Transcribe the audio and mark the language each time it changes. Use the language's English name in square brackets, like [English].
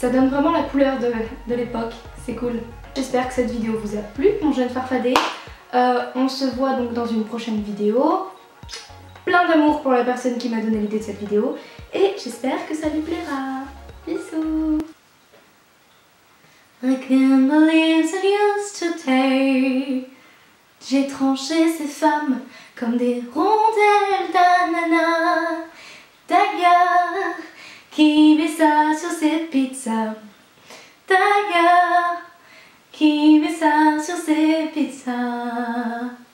[French] Ça donne vraiment la couleur de l'époque, c'est cool. J'espère que cette vidéo vous a plu, mon jeune farfadet. On se voit donc dans une prochaine vidéo. Plein d'amour pour la personne qui m'a donné l'idée de cette vidéo et j'espère que ça lui plaira. Bisous. [English] I can't believe it used to take. [French] J'ai tranché ces femmes comme des rondelles d'ananas. D'ailleurs, qui met ça sur ses pizzas? D'ailleurs, qui met ça sur ses pizzas?